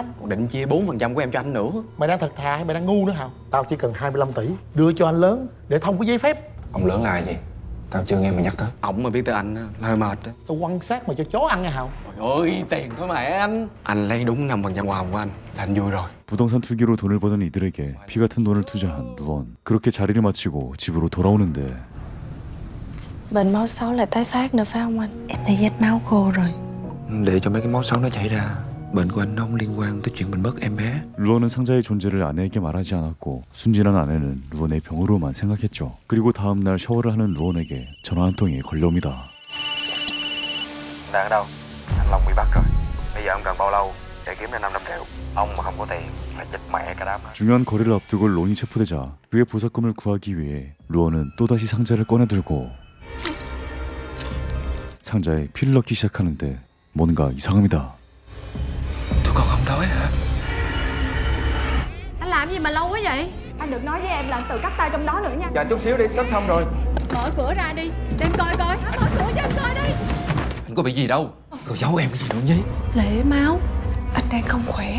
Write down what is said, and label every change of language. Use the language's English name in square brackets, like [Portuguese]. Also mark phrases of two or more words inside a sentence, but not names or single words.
[Vietnamese] Còn định chia 4% của em cho anh nữa. Mày đang thật thà hay mày đang ngu nữa hả? Tao chỉ cần 25 tỷ đưa cho anh lớn để thông cái giấy phép. Ông lớn là gì? Tao chưa nghe mày nhắc tới. Ổng mà biết tới anh là hơi mệt đó. Tao quăng xác mày cho chó ăn nghe Hào. Trời ơi, tiền thôi mà anh. Anh lấy đúng 5% hoa hồng của anh là anh vui rồi. [Korean] 부동산 투기로 돈을 버는 이들에게 피 같은 돈을 투자한 루언. 그렇게 자리를 마치고 집으로 돌아오는데 [Vietnamese] Bệnh máu xấu lại tái phát nữa phải không anh? Em thấy vết máu khô rồi. Để cho mấy cái máu xấu nó chảy ra. Bệnh của anh nó không liên quan tới chuyện mình mất em bé. [Korean] 루언은 상자의 존재를 아내에게 말하지 않았고 순진한 아내는 루언의 병으로만 생각했죠. 그리고 다음 날 샤워를 하는 루언에게 전화 한 통이 걸려옵니다. [Vietnamese] Đang ở đâu? Anh Long bị bắt rồi. Bây giờ ông cần bao lâu để kiếm ra 500 triệu? Ông mà không có tiền phải chết mẹ cả đám. [Korean] 중요한 거래를 앞두고 론이 체포되자 그의 보석금을 구하기 위해 루언은 또다시 상자를 꺼내들고 상자에 피를 넣기 시작하는데 뭔가 이상합니다. [Vietnamese] Tụi con không đói hả? Anh làm gì mà lâu quá vậy? Anh đừng nói với em là anh tự cắt tay trong đó nữa nha. Chờ chút xíu đi, sắp xong rồi. Mở cửa ra đi. Để em coi coi. Mở cửa cho em coi đi. Anh có bị gì đâu. Rồi giấu em cái gì đâu nhí. Lễ máu. Anh đang không khỏe.